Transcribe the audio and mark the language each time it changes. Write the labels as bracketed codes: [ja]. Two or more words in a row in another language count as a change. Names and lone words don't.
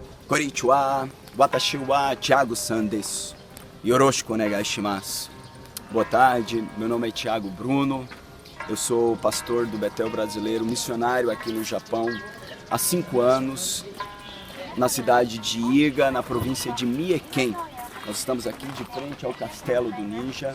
[ja] こんにちは、私はThiago-sanです. よろしくお願いします. [pt] Boa tarde, meu nome é Thiago Bruno. Eu sou pastor do Betel Brasileiro, missionário aqui no Japão há 5 anos, na cidade de Iga, na província de Mie-ken. Nós estamos aqui de frente ao Castelo do Ninja.